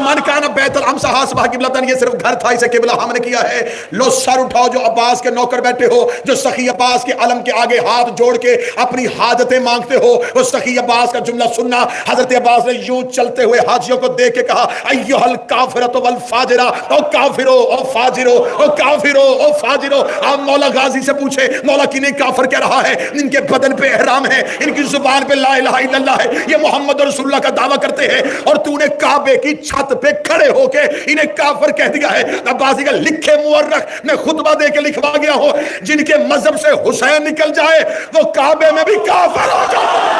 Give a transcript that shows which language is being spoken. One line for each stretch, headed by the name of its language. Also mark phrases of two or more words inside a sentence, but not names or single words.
Arabic: من کان بیت الامس اصبح قبلۃ.
Urdu: یہ صرف گھر تھا, اسے قبلہ ہم نے کیا ہے. لو سر اٹھاؤ جو عباس کے نوکر بیٹھے ہو, جو سخی عباس کے علم کے آگے ہاتھ جوڑ کے اپنی حاجتیں مانگتے ہو, وہ سخی عباس کا جملہ سننا. حضرت عباس نے یوں چلتے ہوئے حاجیوں کو دیکھ کے کہا
Arabic: ایھا الکافرۃ والفاجرہ.
Urdu: او کافرو, او فاجرو, او کافرو, او فاجرو. آپ مولا غازی سے پوچھے مولا کنہیں کافر کہہ رہا ہے؟ ان کے بدن پہ احرام ہے, ان کی زبان پہ
Arabic: لا الہ الا اللہ
Urdu: ہے, یہ
Arabic: محمد رسول اللہ
Urdu: کا دعویٰ کرتے ہیں, اور تو نے کعبے کی چھت پہ کھڑے ہو کے انہیں کافر کہہ دیا ہے. عباسی کا لکھے مورخ میں خطبہ دے کے لکھوا گیا ہو, جن کے مذہب سے حسین نکل جائے وہ کعبے میں بھی کافر ہو جائے.